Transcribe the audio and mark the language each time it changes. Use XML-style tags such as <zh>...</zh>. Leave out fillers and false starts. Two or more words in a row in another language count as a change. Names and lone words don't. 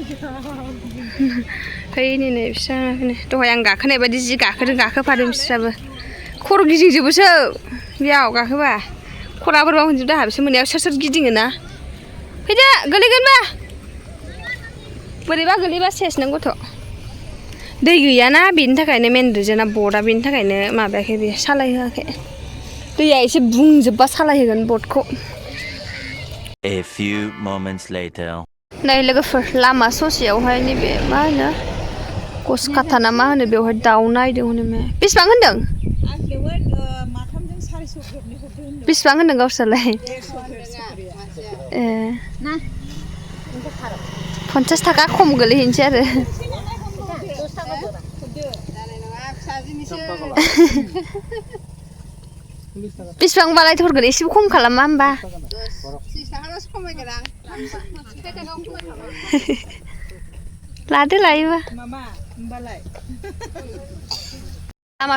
<brx>फैनि नै बिस्रा दहाय आं गाखोनाय बायदि जि गाखोदों गाखोफादों बिस्राबो खर' गिदिंजोबोसो बेयाव गाखोबा खर'आ बोरैबा मोनजोबदों आंहा बिसोर मोनायाव सोर सोर गिदिङो ना फैदो गोलैगोनबा बोरैबा गोलैबा सेस नों गथ' दै गैयाना बेनि थाखायनो मेन रिजोना बर्डआ बेनि थाखायनो माबायाखै बेयो सालायहोआखै दैया एसे बुंजोबबा सालायहोगोन बर्डखौ</brx> <en>A few moments later.</en> <brx>नै लोगोफोर लामा ससेयावहाय नैबे मा होनो गसकाथा ना मा होनो बेवहाय दाउ नायदों हनै मे बेसेबां होनदों माथामजों 400 ग्रोबनि हरदों होनदों बेसेबां होनदों गावस्रालाय ए 50 थाखा खम गोलैहैनोसै आरो बेसेबांबालाय हरगोन एसेबो खम खालामा होमबा लादो लायोबा लामा</brx>